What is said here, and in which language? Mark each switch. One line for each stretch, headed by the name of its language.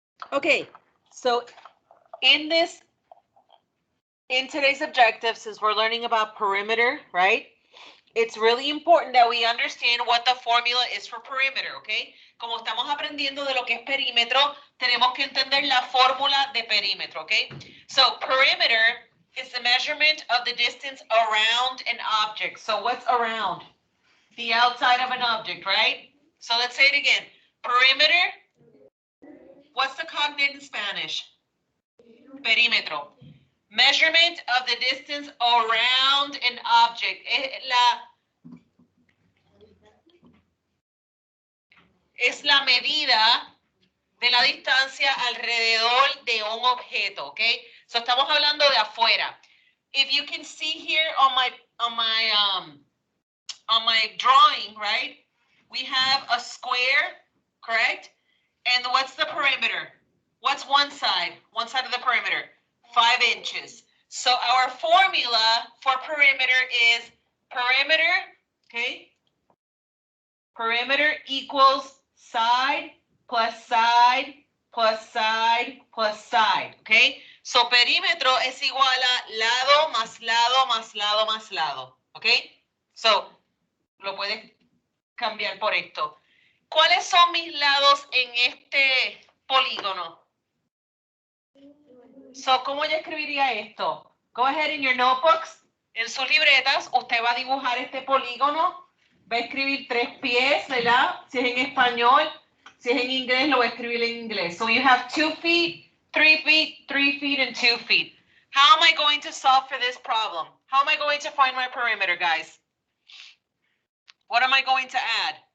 English: Okay, so in today's objective, since we're learning about perimeter, right? It's really important that we understand what the formula is for perimeter, okay?
Spanish: Como estamos aprendiendo de lo que es perímetro, tenemos que entender la fórmula de perímetro, okay?
English: So perimeter is the measurement of the distance around an object. So what's around? The outside of an object, right? So let's say it again. Perimeter, what's the cognate in Spanish? Perímetro. Measurement of the distance around an object.
Spanish: Es la medida de la distancia alrededor de un objeto, okay? So estamos hablando de afuera.
English: If you can see here on my drawing, right? We have a square, correct? And what's the perimeter? What's one side? One side of the perimeter? 5 inches. So our formula for perimeter is perimeter, okay? Perimeter equals side plus side plus side plus side, okay?
Spanish: So perímetro es igual a lado más lado más lado más lado, okay? So, lo puedes cambiar por esto. ¿Cuáles son mis lados en este polígono? So, ¿cómo yo escribiría esto?
English: Go ahead in your notebooks.
Spanish: En sus libretas, usted va a dibujar este polígono. Va a escribir 3 pies, ¿verdad? Si es en español. Si es en inglés, lo va a escribir en inglés.
English: So, you have 2 feet, 3 feet, 3 feet, and 2 feet. How am I going to solve for this problem? How am I going to find my perimeter, guys? What am I going to add?